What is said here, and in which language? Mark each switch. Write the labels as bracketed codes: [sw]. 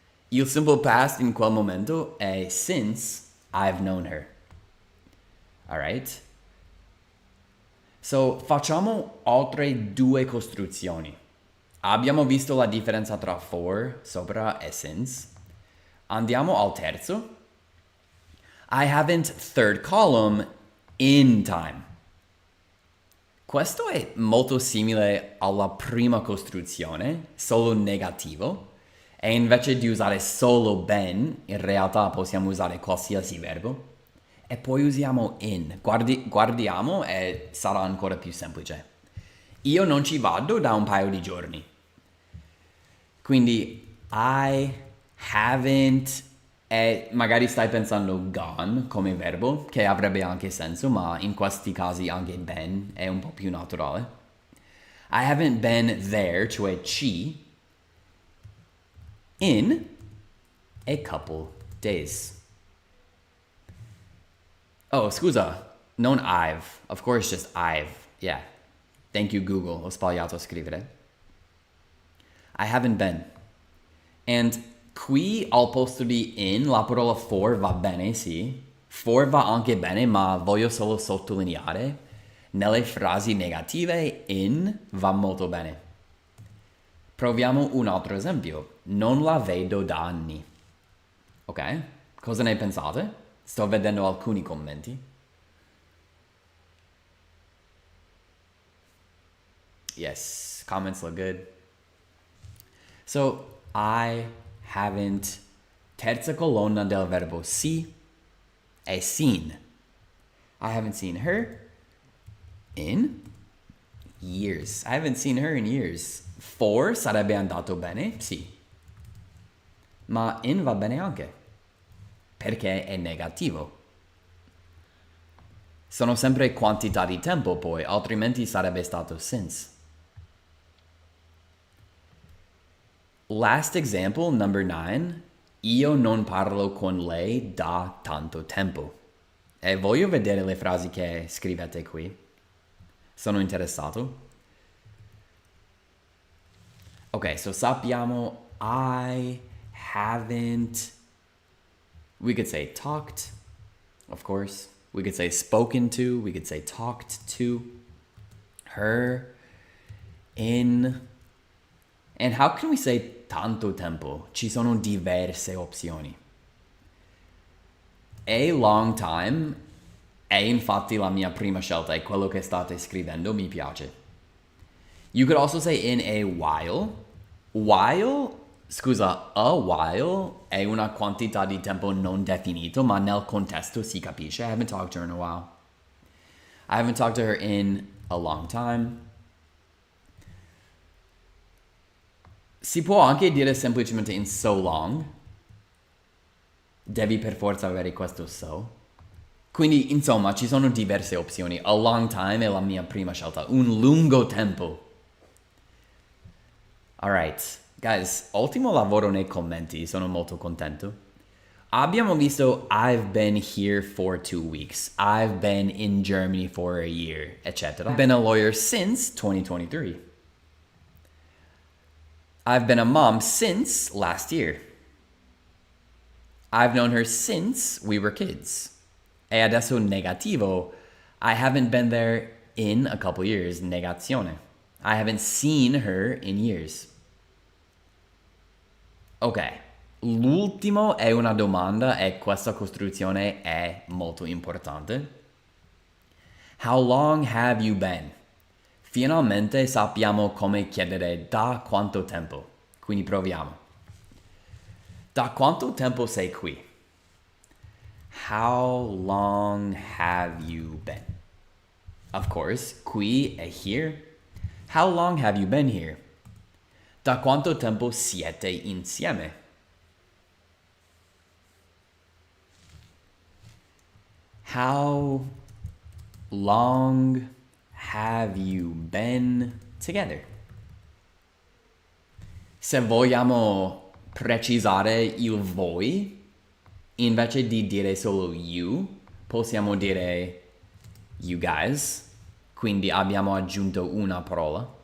[it] Il simple past in quel momento è [en] since I've known her. Alright? [it] So, facciamo altre 2 costruzioni. Abbiamo visto la differenza tra for, sopra, e since. Andiamo al terzo. [en] I haven't third column in time. [it] Questo è molto simile alla prima costruzione, solo negativo. E invece di usare solo been, in realtà possiamo usare qualsiasi verbo. E poi usiamo in. Guardiamo e sarà ancora più semplice. Io non ci vado da un paio di giorni. Quindi [en] I haven't, [it] e magari stai pensando [en] gone [it] come verbo, che avrebbe anche senso, ma in questi casi anche been è un po' più naturale. [en] I haven't been there, [it] cioè ci, [en] in a couple days. Oh, [it] scusa, non [en] I've. Of course, just I've. Yeah. Thank you, Google. [it] Ho sbagliato a scrivere. [en] I haven't been. [it] And qui al posto di in, la parola for va bene, sì. For va anche bene, ma voglio solo sottolineare. Nelle frasi negative, in va molto bene. Proviamo un altro esempio. Non la vedo da anni. Ok? Cosa ne pensate? Sto vedendo alcuni commenti. [en] Yes, comments look good. So, I haven't... [it] Terza colonna del verbo see è seen. [en] I haven't seen her in years. I haven't seen her in years. [it] For sarebbe andato bene, sì. Ma in va bene anche. Perché è negativo. Sono sempre quantità di tempo poi, altrimenti sarebbe stato since. [en] Last example, number 9. [it] Io non parlo con lei da tanto tempo. E voglio vedere le frasi che scrivete qui. Sono interessato. [en] Okay, so [it] sappiamo [en] I haven't... We could say talked, of course. We could say spoken to. We could say talked to her in... And how can we say [it] tanto tempo? Ci sono diverse opzioni. [en] A long time [it] è infatti la mia prima scelta, è quello che state scrivendo, mi piace. [en] You could also say in a while. [it] While, scusa, a while è una quantità di tempo non definito, ma nel contesto si capisce. [en] I haven't talked to her in a while. I haven't talked to her in a long time. [it] Si può anche dire semplicemente [en] in so long. [it] Devi per forza avere questo so. Quindi, insomma, ci sono diverse opzioni. [en] A long time [it] è la mia prima scelta. Un lungo tempo. [en] Alright, guys, [it] ottimo lavoro nei commenti, sono molto contento. Abbiamo visto [en] I've been here for 2 weeks. I've been in Germany for a year, etc. I've been a lawyer since 2023. I've been a mom since last year. I've known her since we were kids. [it] E adesso negativo. [en] I haven't been there in a couple years. [it] Negazione. [en] I haven't seen her in years. [it] Ok, l'ultimo è una domanda e questa costruzione è molto importante. [en] How long have you been? [it] Finalmente sappiamo come chiedere da quanto tempo. Quindi proviamo. Da quanto tempo sei qui? [en] How long have you been? Of course, [it] qui è [en] here. How long have you been here? [it] Da quanto tempo siete insieme? [en] How long have you been together? [it] Se vogliamo precisare il voi, invece di dire solo you, possiamo dire [en] you guys. [it] Quindi abbiamo aggiunto una parola.